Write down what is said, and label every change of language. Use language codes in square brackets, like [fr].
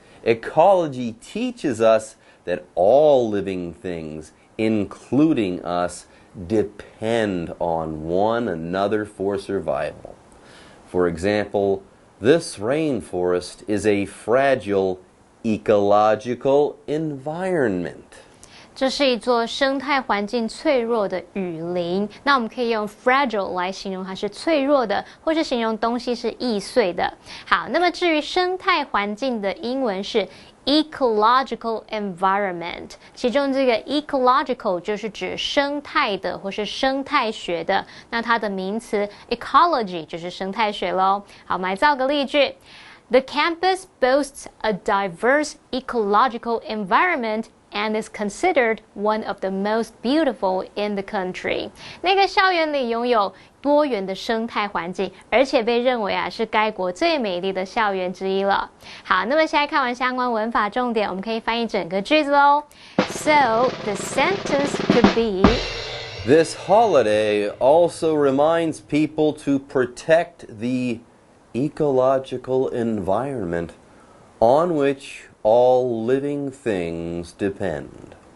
[en] Ecology teaches us that all living things, including us, depend on one another for survival. For example, this rainforest is a fragile ecological environment. [zh] 这是一座生态环境脆弱的雨林，那我们可以用 fragile 来形容它是脆弱的，或是形容东西是易碎的。好，那么至于生态环境的英文是 ecological environment， 其中这个 ecological 就是指生态的或是生态学的，那它的名词 ecology 就是生态学咯。好，我们来造个例句。 [en] The campus boasts a diverse ecological environment and is considered one of the most beautiful in the country. [zh] 那个校园里拥有多元的生态环境，而且被认为是该国最美丽的校园之一了。好，那么现在看完相关文法重点，我们可以翻译整个句子喽。 [en] So the sentence could be. This holiday also reminds people to protect the ecological environment on which all living things depend.